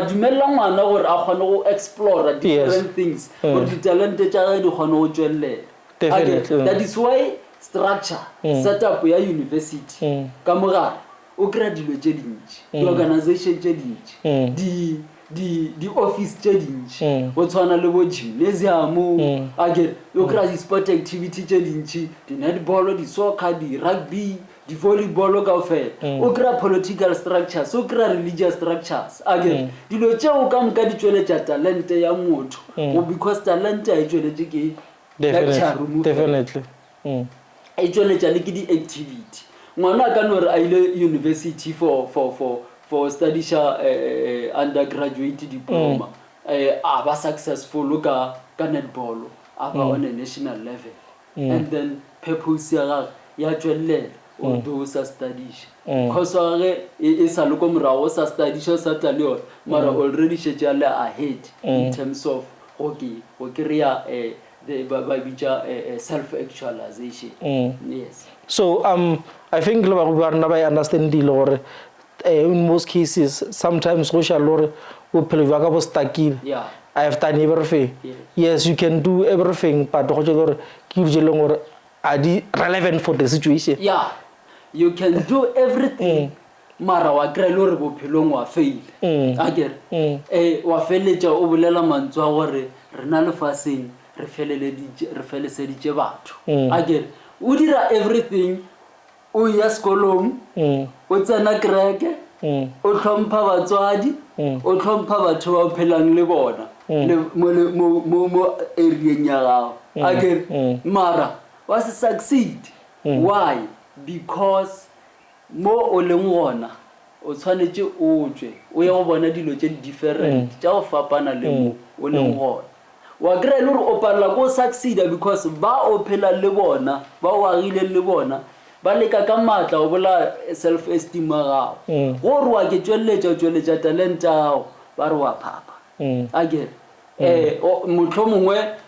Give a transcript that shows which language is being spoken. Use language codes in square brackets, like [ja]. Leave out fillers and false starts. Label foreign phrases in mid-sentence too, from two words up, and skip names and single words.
[nso] dumella ngwana gore a kgone go [en] explore different things [nso] gore ditalente tša ge di kgone go tšwelela [en] that is why structure setup [nso] ya university ka mogare o kry dilo tše dintši di-organization tše dintši di-office tše dintši go tshwana le bo gymnasium again o kry [en] di-sport activity [nso] tše dintši di-netball di-soccer di-rugby di-volleyball ka fela o kry [en] political structures [nso] o kry [en] religious structures [nso] again dilo tšeo ka moka di tšweletša talente ya motho because talente a e tšweletše ke [en] definitely [nso] e tšweletša le ke di-activity ngwana a ka no re a ile university for studyša [en] undergraduate diploma [nso] a ba successful ka netball a ba [en] on a national level and then purpose [nso] ya gage ya tšwelela although sa studyša because wa ge e sa le ko morago o sa studyša o sa tla le yona mara already šetše a le [en] ahead in terms of [nso] go kry-a ba bitša [en] self-actualization yes so I think [nso] le bago ba rena ba understand dilo gore [en] in most cases sometimes [nso] go shall lore bophelo bja ka bo stakile [en] I have done everything yes you can do everything but [nso] go tšela gore ke di jeleng gore are di [en] relevant for the situation you can do everything [nso] mara wa kry le gore bophelong wa fail again wa feletša o bolela mantswe a gore re na lefaseng re feleseditše batho again o dira everything o ya sekolong o tsena kereke o tlhompha batswadi o tlhompha batho ba phelang le bona mo areeng ya gago again mara wa se succeed why because mo o leng gona o tshwanetse o tswe o ya go bona dilo tše different tša go fapana le mo o leng gona wa kry le gore o palela ko succeeda because ba o phela le bona ba o agile le bona ba leka ka matla o bola [en] self esteem [nso] ga gago gore wa ke tšweletša talent ya gago ba re wa phapa again motlho mongwe